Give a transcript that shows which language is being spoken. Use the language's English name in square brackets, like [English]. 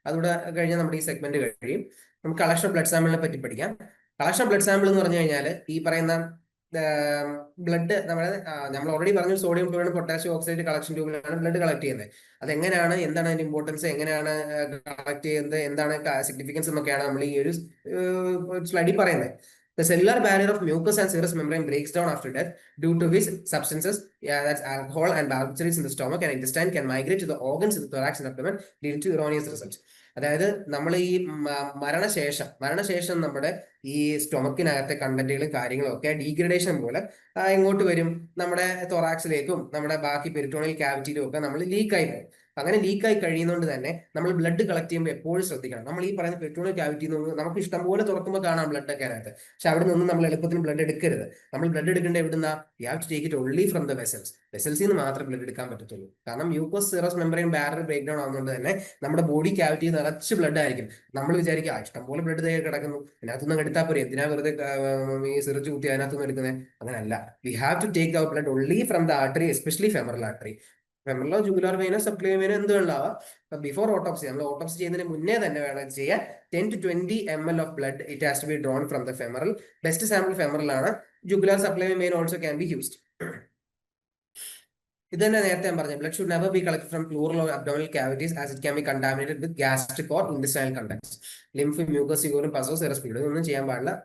[Malayalam] അതുകൂടെ കഴിഞ്ഞാൽ നമ്മുടെ ഈ സെഗ്മെന്റ് കഴിയും. നമുക്ക് കളക്ഷൻ ഓഫ് ബ്ലഡ് സാമ്പിളിനെ പറ്റി പഠിക്കാം. കളക്ഷൻ ഓഫ് ബ്ലഡ് സാമ്പിൾ എന്ന് പറഞ്ഞു കഴിഞ്ഞാൽ ഈ പറയുന്ന ബ്ലഡ് നമ്മൾ ഓൾറെഡി പറഞ്ഞു sodium chloride potassium oxide collection ട്യൂബിലാണ് blood collect ചെയ്യുന്നത്. അതെങ്ങനെയാണ്, എന്താണ് അതിന്റെ ഇമ്പോർട്ടൻസ്, എങ്ങനെയാണ് കളക്ട് ചെയ്യുന്നത്, എന്താണ് സിഗ്നിഫിക്കൻസ് എന്നൊക്കെയാണ് നമ്മൾ ഈ ഒരു സ്ലൈഡിൽ പറയുന്നത്. [English] The cellular barrier of mucous and serous membrane breaks down after death, due to which substances, that's alcohol and barbiturates in the stomach and intestine, can migrate to the organs in the thorax and abdomen, leading to erroneous results. [Malayalam] അതായത് നമ്മൾ ഈ മരണശേഷം നമ്മുടെ ഈ സ്റ്റൊമക്കിനകത്തെ കണ്ടന്റുകളും കാര്യങ്ങളും ഒക്കെ degradation പോലെ ഇങ്ങോട്ട് വരും, നമ്മുടെ തൊറാക്സിലേക്കും നമ്മുടെ ബാക്കി പെരിറ്റോണിയൽ ക്യാവിറ്റിയിലും ഒക്കെ നമ്മൾ ലീക്കായി പോകും. അങ്ങനെ ലീക്കായി കഴിയുന്നതുകൊണ്ട് തന്നെ നമ്മൾ ബ്ലഡ് കളക്ട് ചെയ്യുമ്പോൾ എപ്പോഴും ശ്രദ്ധിക്കണം. നമ്മൾ ഈ പറയുന്ന പെരിറ്റോണിയൽ ക്യാവിറ്റി നമുക്ക് ഇഷ്ടംപോലെ തുറക്കുമ്പോൾ കാണാം ബ്ലഡ് ഒക്കെ അതിനകത്ത്, പക്ഷെ അവിടെ നിന്നും നമ്മൾ എളുപ്പത്തിന് ബ്ലഡ് എടുക്കരുത്. നമ്മൾ ബ്ലഡ് എടുക്കേണ്ട എവിടുന്ന, [English] you have to take it only from the [Malayalam] വെസൽസിൽ നിന്ന് മാത്രമേ ബ്ലഡ് എടുക്കാൻ പറ്റത്തുള്ളൂ. കാരണം മ്യൂക്കോസ് സെറസ് മെമ്പറൈൻ ബാരിയർ ബ്രേക്ക് ഡൗൺ ആവുന്നതുകൊണ്ട് തന്നെ നമ്മുടെ ബോഡി ക്യാവിറ്റി നിറച്ച് ബ്ലഡ് ആയിരിക്കും. നമ്മൾ വിചാരിക്കുക ഇഷ്ടംപോലെ ബ്ലഡ് തയ്യാറി കിടക്കുന്നു, അതിനകത്തുനിന്ന് എടുത്താൽ പോരെ, എന്തിനാ വെറുതെ ഈ സിറിഞ്ച് കുത്തി അതിനകത്തുനിന്ന് എടുക്കുന്നത്? അങ്ങനെയല്ല. [English] We have to take our blood only from the artery, especially femoral artery. [Malayalam] ഫെമറലോ jugular വെയിനോ സബ്ക്ലിയർ വെയിനോ എന്ത് വേണ്ടാവാം. [English] before autopsy, [Malayalam] നമ്മൾ ഓട്ടോപ്സി ചെയ്യുന്നതിന് മുന്നേ തന്നെ വേണം ചെയ്യാൻ [English] 10 to 20 ml of blood. It has to be drawn from the femoral. Best sample femoral ആണ്. Jugular subclavian vein also can be used. [Malayalam] ഇത് തന്നെ നേരത്തെ ഞാൻ പറഞ്ഞു, [English] blood should never be collected from pleural or abdominal cavities as it can be contaminated with gastric or intestinal contents. [Malayalam] Lymph, mucus, urine, pus, serous fluid ഇതൊന്നും ചെയ്യാൻ പാടില്ല.